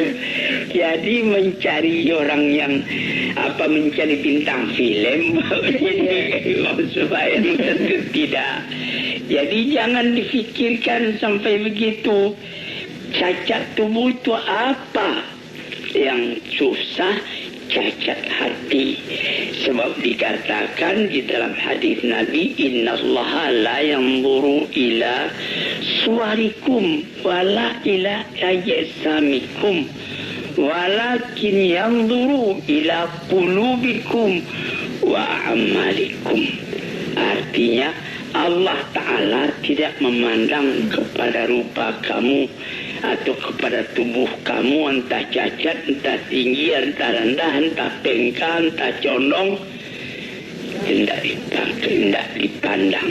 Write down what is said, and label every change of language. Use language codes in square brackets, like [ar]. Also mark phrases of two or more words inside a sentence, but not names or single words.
[ms] Jadi mencari orang yang mencari bintang film supaya tentu tidak. Jadi jangan difikirkan sampai begitu. Cacat tubuh itu apa? Yang susah cacat hati. Sebab dikatakan di dalam hadis Nabi, [ar] إن الله لا ينظر إلى صوركم ولا إلى أجسامكم ولكن ينظر إلى قلوبكم وأعمالكم. [ms] Artinya Allah Ta'ala tidak memandang kepada rupa kamu atau kepada tubuh kamu, entah cacat, entah tinggi, entah rendah, entah pengkal, entah condong. Tidak dipandang.